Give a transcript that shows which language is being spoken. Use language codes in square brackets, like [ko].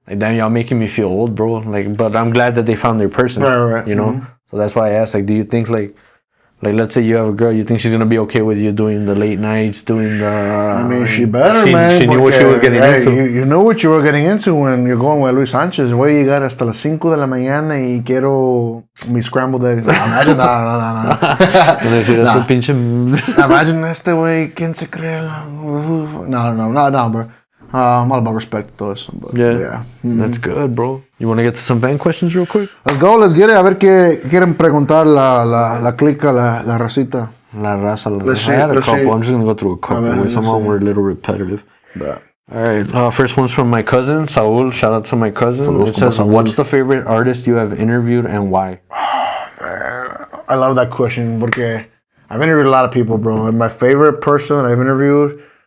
[en] Like, damn, y'all making me feel old, bro. Like, but I'm glad that they found their person, right. You know? So that's why I asked, like, do you think, like, let's say you have a girl, you think she's going to be okay with you doing the late nights, doing the... I mean, she better, man. She knew what she was getting into. You know what you were getting into when you're going with Luis Sanchez. [es] Voy a llegar hasta las 5 de la mañana y quiero mi [en] scrambled eggs. [es] Imagine, no. Imagine este güey, ¿quién se cree? [en] No, bro. I'm all about respect to us. But, yeah. That's good, bro. You want to get to some fan questions real quick? Let's get it. [es] A ver qué quieren preguntar la clica, la racita. La raza. [en] I had a couple. I'm just going to go through a couple. Some of them were a little repetitive. But. All right. First one's from my cousin, Saul. Shout out to my cousin. It says, what's the favorite artist you have interviewed and why? I love that question porque I've interviewed a lot of people, bro. And my favorite person that I've interviewed...